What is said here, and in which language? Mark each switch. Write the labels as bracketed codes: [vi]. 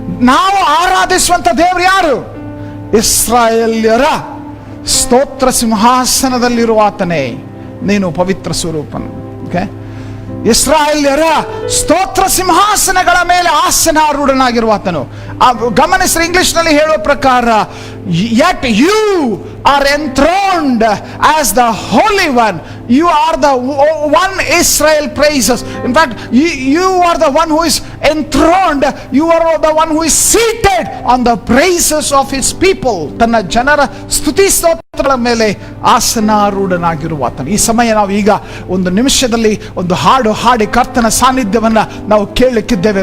[kn] ನಾವು ಆರಾಧಿಸುವಂತ ದೇವ್ರು ಯಾರು? ಇಸ್ರಾಯೇಲ್ಯರ ಸ್ತೋತ್ರ ಸಿಂಹಾಸನದಲ್ಲಿರುವ ಆತನೇ, ನೀನು ಪವಿತ್ರ ಸ್ವರೂಪನು. ಓಕೆ, ಇಸ್ರಾಯೇಲ್ಯರ ಸ್ತೋತ್ರ ಸಿಂಹಾಸನಗಳ ಮೇಲೆ ಆಸನಾರೂಢನಾಗಿರುವ ಆತನು. ಗಮನಿಸ್ರಿ, ಇಂಗ್ಲಿಷ್ ನಲ್ಲಿ ಹೇಳುವ ಪ್ರಕಾರ, [en] yet you are enthroned as the Holy One. You are the one Israel praises. In fact, you are the one who is enthroned. You are the one who is seated on the praises of his people. [kn] ತನ್ನ ಜನರ ಸ್ತುತಿ ಸ್ತೋತ್ರಗಳ ಮೇಲೆ ಆಸನಾರೂಢನಾಗಿರುವ ಆತನು. ಈ ಸಮಯ ನಾವು ಈಗ ಒಂದು ನಿಮಿಷದಲ್ಲಿ ಒಂದು ಹಾಡು ಹಾಡಿ ಕರ್ತನ ಸಾನ್ನಿಧ್ಯವನ್ನ ನಾವು ಕೇಳಲಿಕ್ಕಿದ್ದೇವೆ.